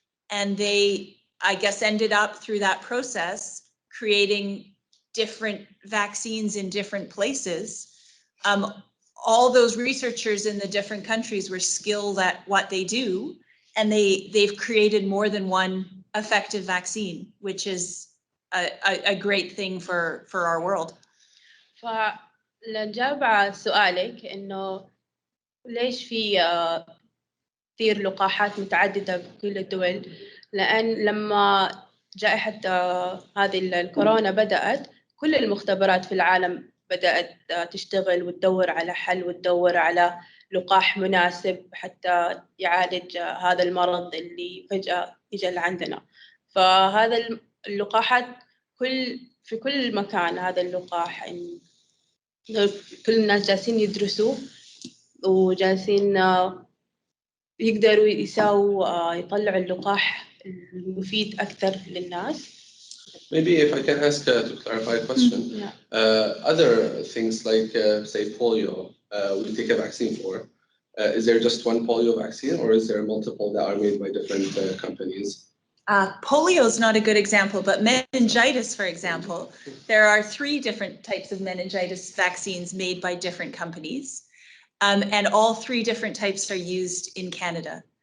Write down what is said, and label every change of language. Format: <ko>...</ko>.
<en>And they, I guess, ended up through that process creating different vaccines in different places. All those researchers in the different countries were skilled at what they do, and they've created more than one effective vaccine, which is a great thing for our world.</en> <ar>فلنجاوب على سؤالك إنه ليش في كثير لقاحات متعددة بكل الدول، لأن لما جائحة هذه الكورونا بدأت، كل المختبرات في العالم بدأت تشتغل وتدور على حل وتدور على لقاح مناسب حتى يعالج هذا المرض اللي فجأة إجا لعندنا. فهذا اللقاحات في كل مكان، هذا اللقاح كل الناس جالسين يدرسوه وجالسين يقدروا يطلعوا اللقاح المفيد أكثر للناس.</ar> <en>Maybe if I can ask to clarify a question, other things like say polio, we take a vaccine for. Is there just one polio vaccine, or is there multiple that are made by different companies? Polio is not a good example, but meningitis, for example, there are 3 different types of meningitis vaccines made by different companies, and all 3 different types are used in Canada.</en>